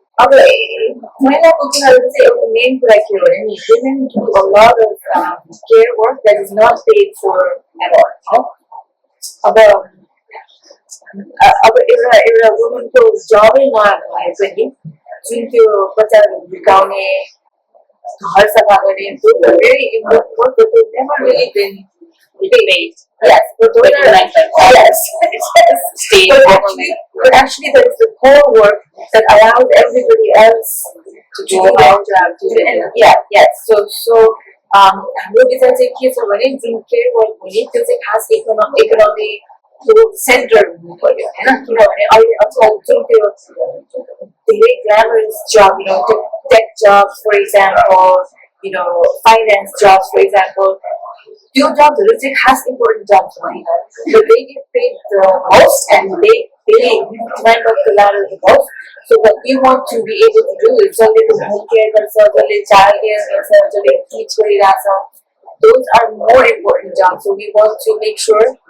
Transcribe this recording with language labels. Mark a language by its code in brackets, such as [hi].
[ne] अब महिलाको कुराहरू चाहिँ एउटा मेन कुरा के हो भने नि [en] women do a lot of care work that is not paid for at all [ne] अब एउटा वुमनको जबै नभए पनि जुन त्यो बच्चाहरू हुर्काउने घर सफा गर्ने [en] very important work that they've never really been paid. Yes, but actually that is the core work that allows everybody else to do yes. [ne] So हाम्रो विचार चाहिँ के छ भने जुन केयर वर्क हुने त्यो चाहिँ खास इकोनोमी सेन्टर हुनु पर्यो होइन किनभने अहिले आजकल जुन त्यो धेरै ग्ल्यामरस जब [en] you know [ne] त्यो take jobs [en] for example you know finance jobs for example [ne] त्यो जब्सहरू चाहिँ खास इम्पोर्टेन्ट जब्स होइन [en] they get paid the most and they climb up the ladder the most so what we want to be able to do is [ne] जसले home care गर्छ जसले child care गर्छ जसले teach गरिरहेछ [en] those are more important jobs so we want to make sure